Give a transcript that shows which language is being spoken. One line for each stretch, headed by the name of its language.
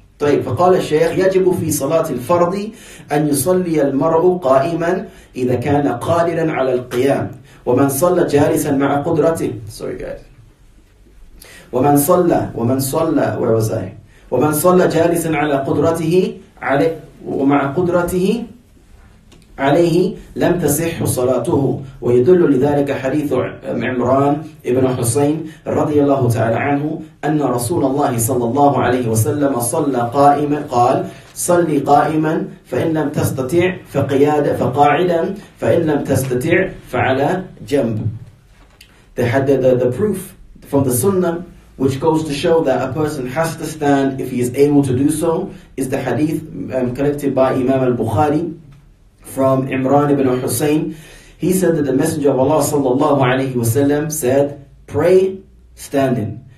Arabic: طيب، فقال الشيخ يجب في صلاة الفرض أن يصلي المرء قائما إذا كان قادرا على القيام، ومن صلى جالسا مع قدرته.
English: Sorry guys.
Arabic: ومن صلى
English: where was I?
Arabic: ومن صلى جالسا على قدرته ومع قدرته عليه لم تصح صلاته. ويدل لذلك حديث عمران ابن حسين رضي الله تعالى عنه أن رسول الله صلى الله عليه وسلم صلى قائما، قال صلي قائما فإن لم تستطع فقاعدا فإن لم تستطع فعلى جنب.
English: They had the proof from the Sunnah which goes to show that a person has to stand if he is able to do so, is the hadith collected by Imam al-Bukhari from Imran ibn Hussein. He said that the Messenger of Allah sallallahu alayhi wasallam said, pray standing.